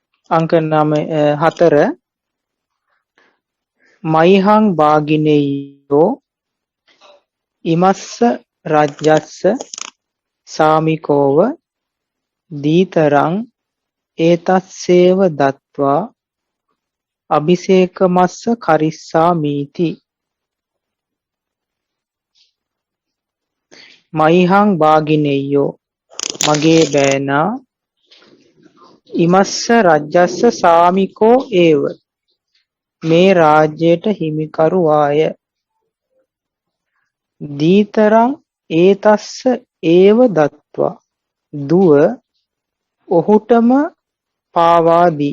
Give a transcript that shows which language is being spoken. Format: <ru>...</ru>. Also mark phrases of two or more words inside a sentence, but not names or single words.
<pi>අංක 4 මයිහං භාගිනෙය්‍යෝ ඉමස්ස රජ්ජස්ස සාමිකෝව දීතරං ඒතස්සේව දත්වා අபிසේකමස්ස කරිස්සාමීති. මයිහං භාගිනෙය්‍යෝ</pi> <si>මගේ බෑනා</si> <pi>ඉමස්ස රජ්ජස්ස සාමිකෝ ඒව</pi> <si>මේ රාජ්‍යයට හිමිකරුවාය.</si> <pi>දීතරං ඒතස්ස ඒව දත්වා</pi> <si>දුව ඔහුටම පාවාදී.</si>